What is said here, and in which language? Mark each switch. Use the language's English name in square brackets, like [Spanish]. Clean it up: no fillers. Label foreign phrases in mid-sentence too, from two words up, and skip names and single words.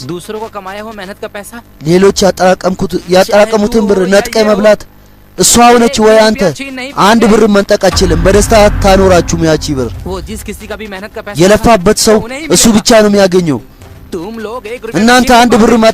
[Hindi] दूसरों को कमाया हुआ मेहनत का पैसा [Amharic] ሌሎች ያጠራቀሙትን ብር ነጥቀህ መብላት እሷ ሆነች ወይ አንተ አንድ ብር መንጠቅ አትችልም በደስታ ታኖራችሁም ያቺ ብር [Hindi] वो जिस किसी का भी मेहनत का पैसा [Amharic] የለፋበት ሰው [Hindi] उन्हें ही [Amharic] እሱ मिलेगा। ብቻ ነው የሚያገኘው [Hindi] तुम लोग एक रुपये [Amharic] እናንተ की አንድ कीमत ብር पर